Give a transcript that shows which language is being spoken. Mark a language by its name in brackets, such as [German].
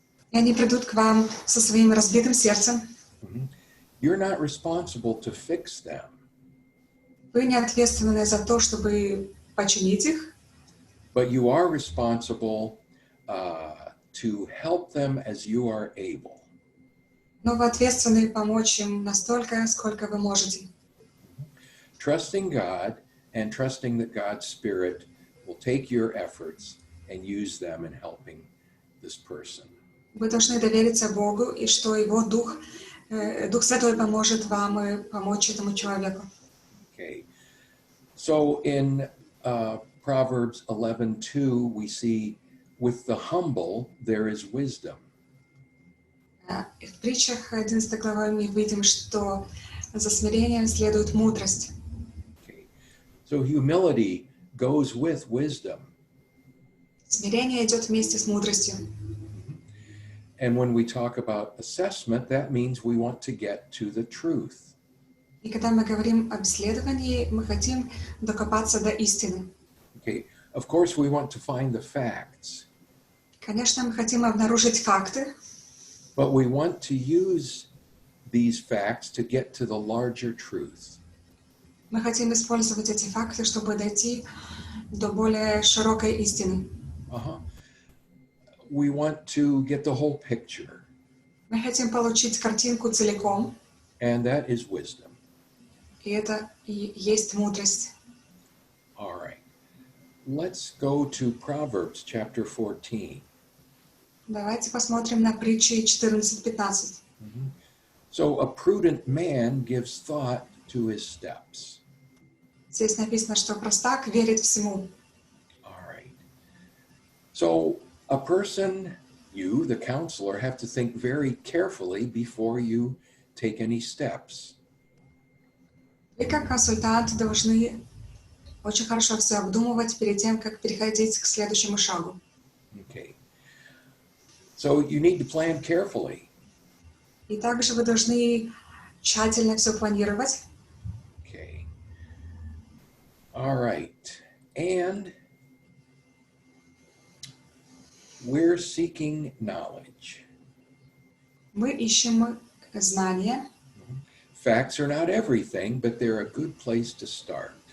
[Russian] И они придут к вам со своим разбитым сердцем. Mm-hmm. [English] You're not responsible to fix them. [Russian] Вы не ответственны за то, чтобы починить их, [English] But you are responsible to help them as you are able. [Russian] но вы ответственны помочь им настолько, сколько вы можете. [English] Trusting God and trusting that God's Spirit will take your efforts and use them in helping this person. [Russian] Вы должны довериться Богу, и что Его Дух Святой поможет вам помочь этому человеку. [English] Okay. So in Proverbs 11:2, we see, with the humble there is wisdom. [Russian] В притчах 11 главы мы видим, что за смирением следует мудрость. [English] Okay. So humility goes with wisdom. [Russian] Смирение идет вместе с мудростью. [English] And when we talk about assessment, that means we want to get to the truth. [Russian] И когда мы говорим об исследовании, мы хотим докопаться до истины. [English] Okay. Of course, we want to find the facts, [Russian] Конечно, мы хотим обнаружить факты, [English] but we want to use these facts to get to the larger truth. [Russian] мы хотим использовать эти факты, чтобы дойти до более широкой истины. Uh-huh. [English] We want to get the whole picture, [Russian] Мы хотим получить картинку целиком, [English] and that is wisdom. [Russian] и это и есть мудрость. [English] All right. Let's go to Proverbs chapter 14. [Russian] Давайте посмотрим на притчи 14-15. [English] So a prudent man gives thought to his steps. [Russian] Здесь написано, что простак верит всему. [English] All right. So a person, you, the counselor, have to think very carefully before you take any steps. [Russian] Вы как консультант должны очень хорошо все обдумывать перед тем, как переходить к следующему шагу. [English] Okay. So you need to plan carefully. [Russian] И также вы должны тщательно все планировать. [English] Okay. All right. And we're seeking knowledge. [Russian] Мы ищем знания. [English] Facts are not everything, but they're a good place to start.